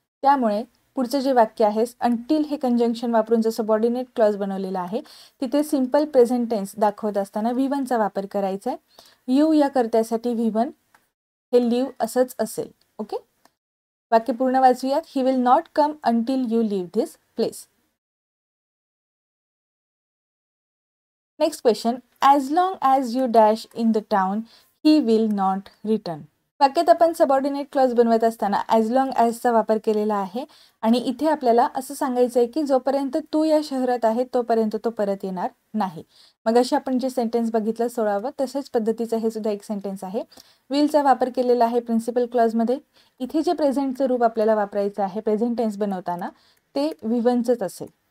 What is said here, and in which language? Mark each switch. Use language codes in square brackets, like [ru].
[mr] त्यामुळे पुढचं जे वाक्य आहे, अंटिल हे कंजंक्शन वापरून जो सबऑर्डिनेट क्लॉज बनवलेला आहे तिथे सिंपल प्रेझेंट टेन्स दाखवत असताना V1 चा वापर करायचा आहे. यू या कर्त्यासाठी V1 हे लिव्ह असंच असेल. ओके, वाक्य पूर्ण वाचूयात. [en] He will not come until you leave this place. Next question, as long as you dash in the town he will not return. [mr] वाक्यात आपण सबऑर्डिनेट क्लॉज बनवत असताना ॲज लॉंग ॲजचा वापर केलेला आहे आणि इथे आपल्याला असं सांगायचं आहे की जोपर्यंत तू या शहरात आहे तोपर्यंत तो परत येणार नाही. मग अशी आपण जे सेंटेन्स बघितलं 16वं तशाच पद्धतीचं हे सुद्धा एक सेंटेन्स आहे. विलचा वापर केलेला आहे प्रिन्सिपल क्लॉजमध्ये. इथे जे प्रेझेंटचं रूप आपल्याला वापरायचं आहे प्रेझेंट टेन्स बनवताना ते V1चंच असेल.